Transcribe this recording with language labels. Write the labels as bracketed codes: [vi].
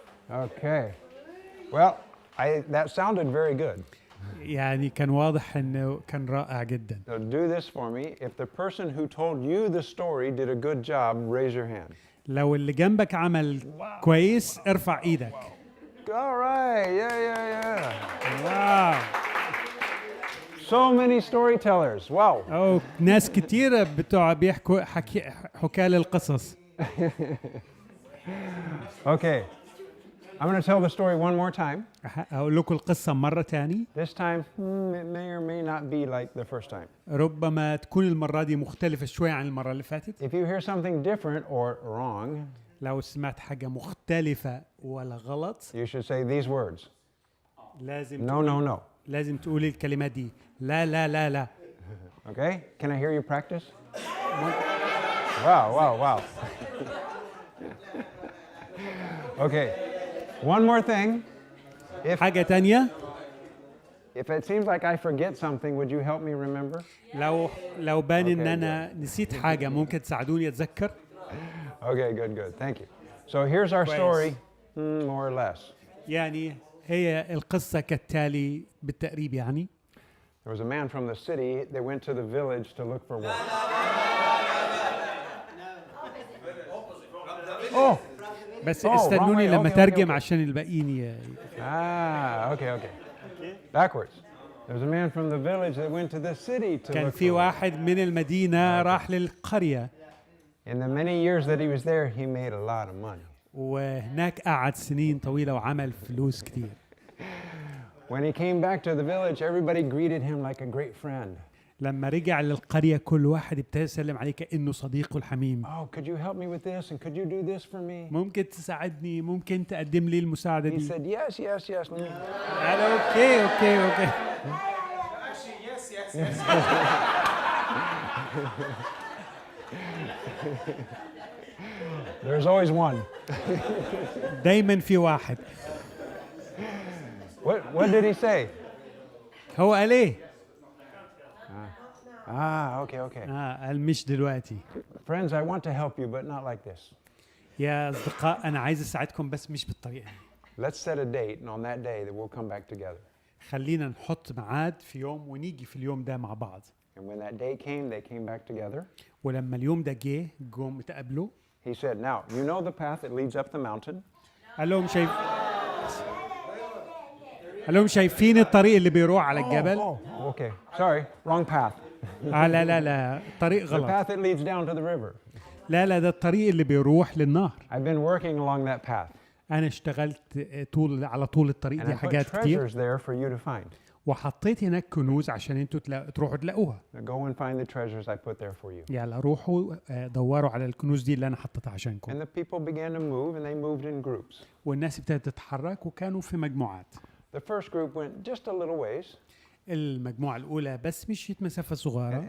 [en] Okay. Well, that sounded very good. [ar] يعني كان واضح انه كان رائع جدا. [en] So do this for me. If the person who told you the story did a good job, raise your hand. [ar] لو اللي جنبك عمل كويس ارفع ايدك. [en] All right. Yeah. Wow. So many storytellers. Wow. [ar] أو ناس كتيرة بتوع بيحكوا حكاية القصص. [en] Okay. I'm going to tell the story one more time. [ar] أقول لكم القصة مرة تاني. [en] This time, it may or may not be like the first time. [ar] ربما تكون المرة دي مختلفة شوية عن المرة اللي فاتت. [en] If you hear something different or wrong, [ar] لو سمعت حاجة مختلفة ولا غلط [en] you should say these words. [ar] لازم [en] No. [ar] لازم تقولي الكلمات دي. لا. [en] Okay? Can I hear you practice? Wow. Okay. One more thing. [ar] حاجة تانية. [en] If it seems like I forget something, would you help me remember? [ar] لو بان ان [en] Okay, [ar] انا نسيت حاجة ممكن تساعدوني اتذكر. [en] Okay, good. Thank you. So here's our story, more or less. [ar] يعني هي القصة كالتالي بالتقريب يعني. [en] There was a man from the city that went to the village to look for work. Oh! [ar] بس [en] wrong [ar] استنوني [en] way. [ar] لما [en] Okay. [ar] ترجم عشان الباقيين [en] Okay. Backwards. There was a man from the village that went to the city to [ar] كان [en] look [ar] في [en] for work. [ar] واحد من المدينة راح للقرية [en] In the many years that he was there, he made a lot of money. [ar] وهناك قعد سنين طويلة وعمل فلوس كتير. [en] When he came back to the village, everybody greeted him like a great friend. [ar] لما رجع للقرية كل واحد ابتدى يسلم عليه كأنه صديقه الحميم. [en] Oh, could you help me with this? And could you do this for me? [ar] ممكن تساعدني ممكن تقدم لي المساعدة [en] He [ar] دي. [en] said, yes. Let me... [ar] قال اوكي. [en] Actually, yes. There's always one. [ar] دايما في واحد. [en] What did he say? [ar] هو قال ايه؟ [en] Okay. [ar] قال مش دلوقتي. [en] Friends, I want to help you, but not like this. [ar] يا اصدقاء انا عايز اساعدكم بس مش بالطريقه دي. [en] Let's set a date, and on that day, that we'll come back together. [ar] خلينا نحط ميعاد في يوم ونيجي في اليوم ده مع بعض. [en] And when that day came, they came back together. [ar] ولما اليوم ده جه جم اتقابلوا. [en] He said, now, you know the path that leads up the mountain? [ar] قال لهم شايفين الطريق اللي بيروح على الجبل؟ [en] Okay. Sorry, wrong path. [ar] لا الطريق [en] The [ar] غلط. [en] path that leads down to the river. [ar] لا ده الطريق اللي بيروح للنهر. [en] I've been working along that path. [ar] انا اشتغلت على طول الطريق [en] And [ar] دي [en] I put [ar] حاجات كتير [en] treasures there for you to find. [ar] وحطيت هناك كنوز عشان انتوا تروحوا تلاقوها. [en] Now go and find the treasures I put there for you. [ar] يلا روحوا دوروا على الكنوز دي اللي انا حطيتها [en] And [ar] عشانكم. [en] the people began to move, and they moved in groups. [ar] والناس ابتدت تتحرك وكانوا في مجموعات. [en] The first group went just a little ways, [ar] المجموعة الأولى بس مشيت مسافة صغيرة